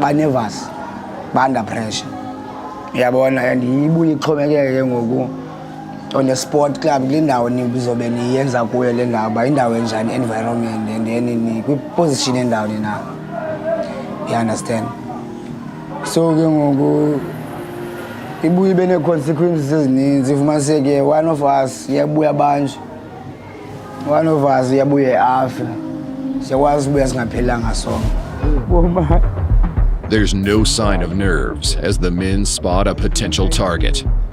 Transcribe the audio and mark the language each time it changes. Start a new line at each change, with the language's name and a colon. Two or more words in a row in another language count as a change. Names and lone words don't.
Xhosa: ba-nervous, ba-
English: under pressure,
Xhosa: uyabona, and ibuye ixhomekeke ngoku
English: on a sport club
Xhosa: kule ndawo nizobe niyenza kuyo le ndawo uba indawo enjani
English: environment and then
Xhosa: kwi-position endawo nina.
English: You understand?
Xhosa: So ke ngoku ibuye ibe nee-consequences ezininzi ifumaniseke
English: one of us
Xhosa: uyabuya banjwe,
English: one of us
Xhosa: uyabuye afe, siyakwazi ubuya singaphelanga sonke.
English: There's no sign of nerves as the men spot a potential target.